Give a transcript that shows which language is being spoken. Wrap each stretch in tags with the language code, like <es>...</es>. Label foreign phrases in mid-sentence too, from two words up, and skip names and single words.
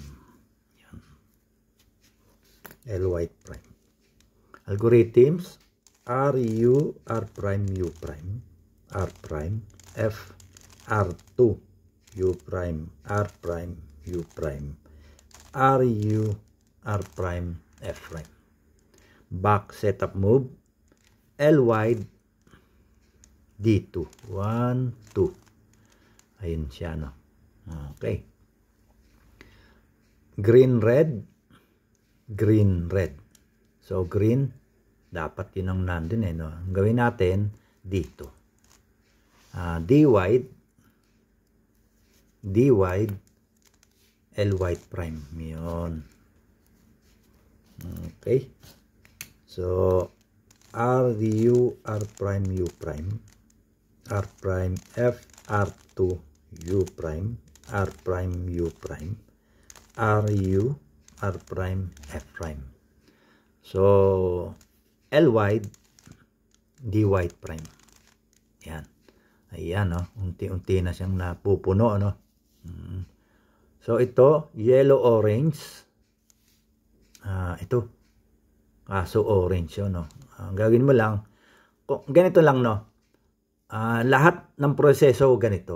<en>Yan. L white prime. Algorithms, RU, R prime, U prime, R prime, F, R2, U prime, R prime, U prime, RU, R prime, F prime. Back setup move, L wide, D2.</en> <tl>1, 2. Ayun siya, no?</tl> <en>Okay. Green, red. Green, red.</en> <tl>So, green, dapat yun ang nandun, no? Ang gawin natin, dito.</tl> <en>D wide. D wide. L white prime. Yun. Okay. So, RU, R prime, U prime. R prime, F, R2, U prime, R prime, U prime, RU, R prime, F prime. So, L wide, D wide prime.</en> <tl>Yan. Ayan, no? Unti-unti na siyang napupuno, no? So, ito, yellow-orange. Ito. Kaso orange yun, no? Gagawin mo lang, ganito lang, no? Lahat ng proseso ganito.</tl>